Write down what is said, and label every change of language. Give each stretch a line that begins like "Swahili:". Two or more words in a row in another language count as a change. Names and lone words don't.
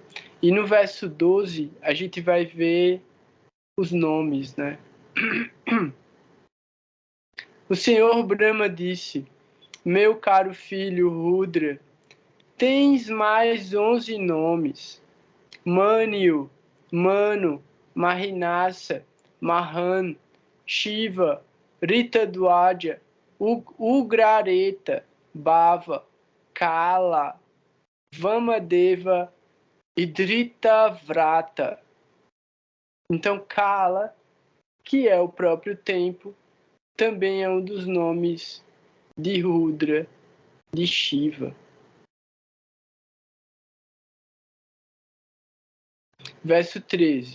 Portuguese: E no verso 12, a gente vai ver os nomes, né? O Senhor Brahma disse: meu caro filho Rudra, tens mais 11 nomes: Manyu, Manu, Mahinasa, Mahan, Shiva, Ritadwaja, Ugrareta, Bhava, Kala, Vamadeva e Dritavrata. Então, Kala, que é o próprio tempo, também é um dos nomes de Rudra, de Shiva. Verso 13.